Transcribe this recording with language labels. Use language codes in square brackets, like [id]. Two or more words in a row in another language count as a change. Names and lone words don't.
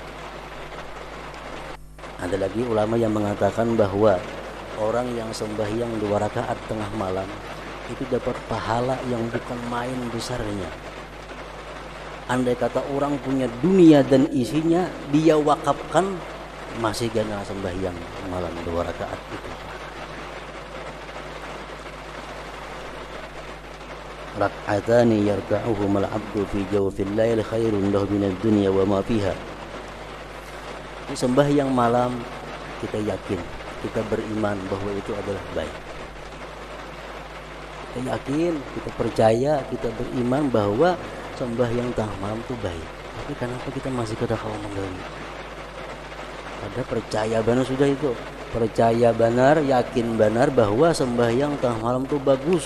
[id] Ada lagi ulama yang mengatakan bahwa orang yang sembahyang 2 rakaat tengah malam itu dapat pahala yang bukan main besarnya. Andai kata orang punya dunia dan isinya, dia wakafkan, masih gana sembahyang malam 2 rakaat itu. [ar] ركعتان يركعهم العبد في جوف الليل خير له من الدنيا وما فيها. [id] Di sembahyang malam kita yakin, kita beriman bahwa itu adalah baik. Kita yakin, kita percaya, kita beriman bahwa sembahyang tengah malam itu baik. Tapi kenapa kita masih kada mau menggali? Pada percaya benar sudah itu, percaya benar, yakin benar bahwa sembahyang tengah malam itu bagus.